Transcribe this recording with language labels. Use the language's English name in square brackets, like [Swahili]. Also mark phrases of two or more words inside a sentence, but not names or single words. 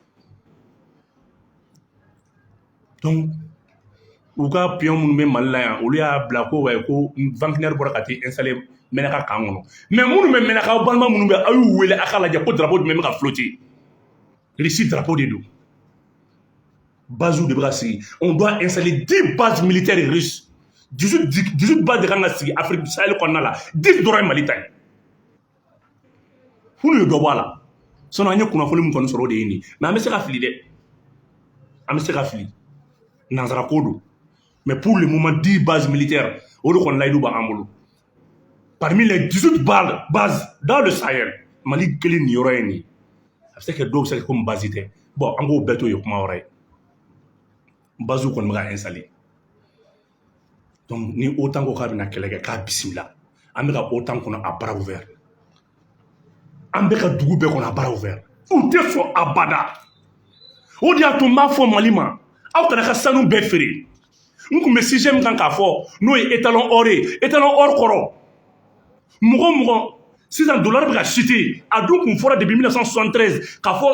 [Bambara] donc u ka pion minnu bɛ Mali la yan olu y'a bila ko Wagner bɔra ka t'i installer Menaka kan kɔnɔ mais minnu bɛ Menaka aw balima minnu bɛ aw y'u wele a k'a lajɛ ko drapeau jumɛn bɛ ka flotter Russie drapeau de don bases de bɛ ka sigi [French] on doit installer 10 bases militaires russes [Bambara] 18 bases de kan ka sigi Afrique Sahel kɔnɔna la 10 dɔrɔn ye Mali ta ye f'u ye dɔ bɔ a la sinon an ye kunnafoni min kɔni sɔrɔ o de ye nin mais an bɛ se ka fili dɛ an bɛ se ka fili nanzara ko don mais [French] pour le moment 10 bases militaires [Bambara] o de kɔni layidu b'an bolo [French] parmi les 18 bases dans le Sahel [Bambara] Mali kelen nin yɔrɔ ye nin a bɛ se ka dɔw bɛ se ka komi base tɛ bon an k'o bɛɛ to ye kuma wɛrɛ ye bases kɔni bɛ ka installer donc ni OTAN ko k'a bɛna kɛlɛ kɛ k'a bisimila an bɛ ka OTAN kɔnɔ [French] à bras ouvert [Bambara] an bɛ ka dugu bɛɛ kɔnɔ [French] à bras ouvert [Bambara] u tɛ sɔn abada o de y'a to n b'a fɔ Mali ma aw kana ka sanu bɛɛ feere n tun bɛ sujet min kan k'a fɔ n'o ye [French] étalon or [Bambara] ye [French] étalon or [Bambara] kɔrɔ mɔgɔ sisan dollar bɛ ka chuter a dun kun fɔra depuis 1973 k'a fɔ